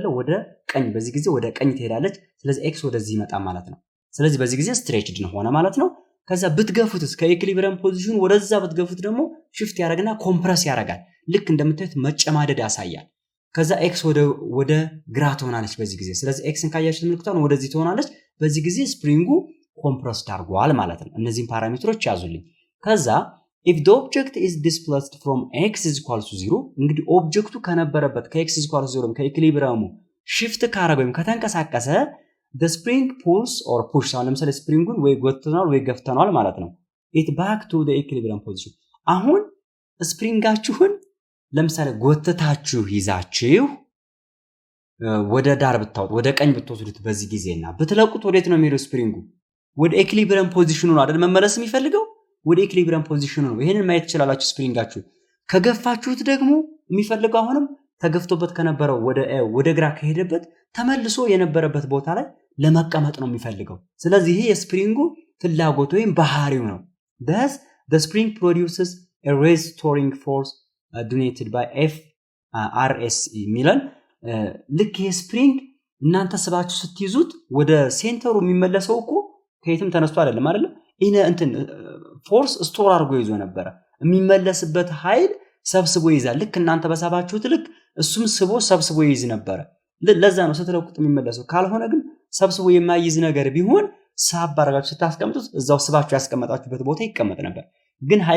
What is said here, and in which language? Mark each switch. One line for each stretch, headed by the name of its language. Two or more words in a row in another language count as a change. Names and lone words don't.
Amharic: ወደ ቀኝ፣ በዚህ ጊዜ ወደ ቀኝ ትሄዳለች። ስለዚህ ኤክስ ወደዚህ ይመጣ ማለት ነው። ስለዚህ በዚህ ጊዜ ስትሬችድ ሆነ ማለት ነው። ከዛ ብትገፉትስ ከኢኩሊብሪየም ፖዚሽኑ ወደዛ ብትገፉት ደግሞ ሽፍት ያደርግና ኮምፕረስ ያደርጋል። ልክ እንደምታዩት መጨማደድ ያሳያል። ከዛ ኤክስ ወደ ግራ ትሆናለች በዚህ ጊዜ። ስለዚህ ኤክስን ካያችሁት ምልክቷን ወደዚህ ትሆናለች። በዚህ ጊዜ ስፕሪንጉ ኮምፕረስድ አድርጓል ማለት ነው። እነዚህን ፓራሜትሮች ያዙልኝ። ከዛ
English: if the object is displaced from x is equal to 0
Amharic: እንግዲህ ኦብጀክቱ ከነበረበት ከ
English: x is equal to 0
Amharic: ከኢኩሊብሪየሙ ሽፍት ካረገ ወይም ከተንቀሳቀሰ
English: the spring pulls or pushes።
Amharic: አሁን ለምሳሌ ስፕሪንጉን ወይ ጎትተናል ወይ ገፍተናል ማለት ነው።
English: it back to the equilibrium position
Amharic: አሁን ስፕሪንጋችሁን ለምሳሌ ጎተታችሁ ይዛችሁ ወደ ዳር ብታወጡ ወደ ቀኝ ብትወስዱት በዚህ ጊዜና ብትለቁት ወዴት ነው የሚሄደው ስፕሪንጉ ወደ ኢኩሊብሪየም ፖዚሽኑ ነው አይደል መመለስ የሚፈልገው ወደ ኢኩሊብሪየም ፖዚሽኑ ነው ይሄንን ማየት ይችላልላችሁ ስፕሪንጋችሁ ከገፋችሁት ደግሞ የሚፈልገው አሁንም ተገፍቶበት ከነበረው ወደ ግራ ከሄደበት ተመልሶ የነበረበት ቦታ ላይ ለመቀመጥ ነው የሚፈልገው ስለዚህ ይሄ የስፕሪንጉ ፍላጎት ወይም ባህሪው ነው
English: thus the spring produces a restoring force donated by FRSE
Amharic: ሚለን ልክ የስፕሪንግ እናንተ ስባችሁ ስትይዙት ወደ ሴንተሩ የሚመለሰው እኮ ከየትም ተነስቶ አይደለም አይደል እንትን ፎርስ ስቶር አድርጎ ይዞ ነበር የሚመለስበት ኃይል ሰብስቦ ይዛል ልክ እናንተ በሳባችሁት ልክ እሱም ስቦ ሰብስቦ ይይዝ ነበር ለዛ ነው ስትለቁት የሚመለሰው ካልሆነ ግን ሰብስቦ የማይይዝ ነገር ቢሆን ሳብ አድርጋችሁ ስታስቀምጡት እዛው ስባችሁ ያስቀመጣችሁበት ቦታ ይቀመጥ ነበር ግን ኃይል